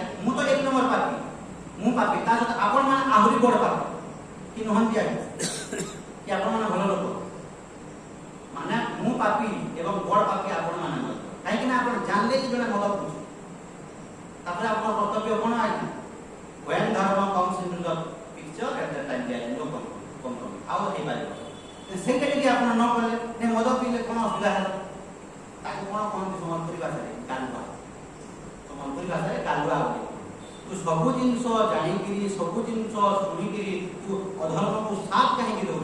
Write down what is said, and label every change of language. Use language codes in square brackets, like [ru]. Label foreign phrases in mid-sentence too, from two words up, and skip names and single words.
[or] ମୁଁ ତ 1 ନମ୍ବର ପାପୀ ମୁଁ ପାପୀ ତା ସହିତ ଆପଣମାନେ ଆହୁରି ବଡ଼ ପାପୀ କି ନୁହନ୍ତି ଆଜ୍ଞା କି ଆପଣମାନେ ଭଲ ଲୋକ ମାନେ ମୁଁ ପାପୀ ଏବଂ ବଡ଼ ପାପୀ ଆପଣମାନେ ମଧ୍ୟ କାହିଁକି ନା ଆପଣ ଜାଣିଲେ କି ଜଣେ ମଦ ପିଉଛି ତାପରେ ଆପଣଙ୍କ କର୍ତ୍ତବ୍ୟ କ'ଣ ଆଜ୍ଞା [en] when dharma comes into the picture at that time there is no compromise [or] ଆଉ ହେଇପାରିବ ସେଇଟା ଯଦି ଆପଣ ନ କଲେ ମଦ ପିଇଲେ କ'ଣ ଅସୁବିଧା ହେଲା ତାକୁ କ'ଣ କହନ୍ତି ସମ୍ବଲପୁରୀ ଭାଷାରେ ଗାଲୁଆ ତୁ ସବୁ ଜିନିଷ ଜାଣିକିରି ସବୁ ଜିନିଷ ଶୁଣିକିରି ତୁ ଅଧର୍ମକୁ ସାଥ କାହିଁକି ଦେଉଛୁ।